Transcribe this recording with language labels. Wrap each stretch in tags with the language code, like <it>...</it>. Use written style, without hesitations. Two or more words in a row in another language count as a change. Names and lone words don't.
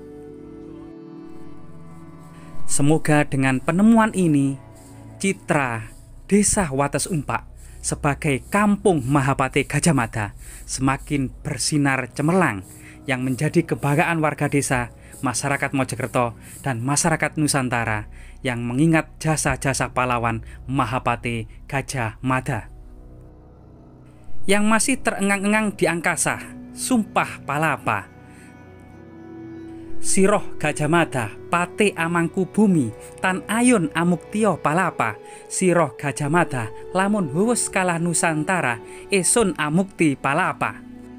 <id>Semoga dengan penemuan ini, citra desa Watesumpa sebagai kampung Mahapate Gajah Mada semakin bersinar cemerlang yang menjadi kebanggaan warga desa, masyarakat Mojokerto, dan masyarakat Nusantara yang mengingat jasa-jasa pahlawan Mahapate Gajah Mada. Yang masih terengang-engang di angkasa, Sumpah Palapa,</id> <kaw>Siroh Gajah Mada, Pate Amangku Bumi, Tan Ayun Amuktio Palapa, Siroh Gajah Mada, Lamun Huwus Kalah Nusantara, Esun Amukti Palapa.</kaw>